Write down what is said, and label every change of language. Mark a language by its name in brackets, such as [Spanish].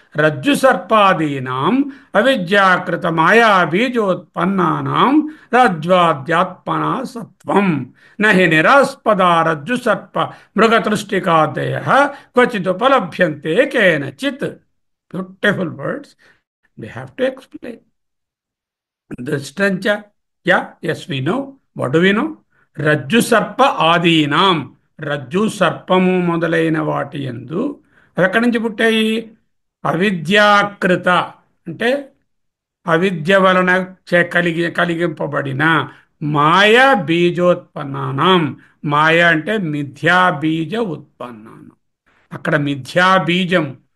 [Sanskrit] రజ్జు సర్పాదీనాం అవిద్యాకృత మాయా బీజోత్పన్నానాం రజ్వాద్యాత్మనా సత్వం నహి నిరాస్పద రజ్జు సర్ప మృగతృష్టికాదయ క్వచిదుపలభ్యంతే కేనచిత్. [English] Beautiful words. We have to explain. Drishtanja, yeah, yes, we know. What do we know? [Sanskrit] Rajju sarpa ఆదీనాం. [Telugu] రజ్జు సర్పము మొదలైన వాటి యందు అవి ఎక్కడి నుంచి పుట్టాయి? అవిద్యాకృత అంటే అవిద్య వలన కలిగింపబడిన మాయ బీజోత్పన్నానం. మాయ అంటే మిథ్యా బీజ ఉత్పన్నానం. అక్కడ మిథ్యా బీజం